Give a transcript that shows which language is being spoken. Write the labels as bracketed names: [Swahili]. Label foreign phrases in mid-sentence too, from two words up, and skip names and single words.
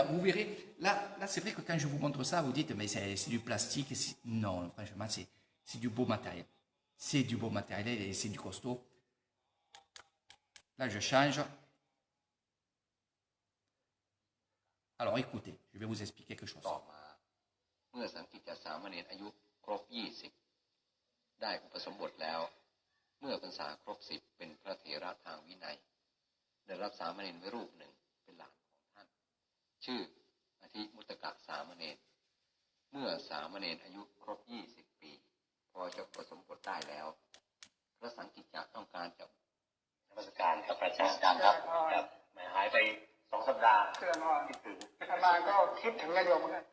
[French] Vous verrez, là c'est vrai que quand je vous montre ça, vous dites, mais c'est du plastique. Non, franchement, c'est du beau matériel. C'est du beau matériel et c'est du costaud. Là, je change. Alors, écoutez, je vais vous expliquer quelque chose. [Thai] เมื่อสังกิจจสามเณรอายุครบ20ได้อุปสมบทแล้วเมื่อพรรษาครบ10เป็นพระเถ ระทางวินัยได้รับสามเณรไว้รูปหนึ่งเป็นหลานของท่านชื่ออธิมุตตกะสามเณรเมื่อสามเณรอายุครบ20ปีพอจะอุปสมบทได้แล้วพระสังกิจจะต้องการจะนมัสการครับพระอาจารย์ครับหายไป2 สัปดาห์คิดถึงอาจารย์ก็คิดถึงโยมเหมือนกัน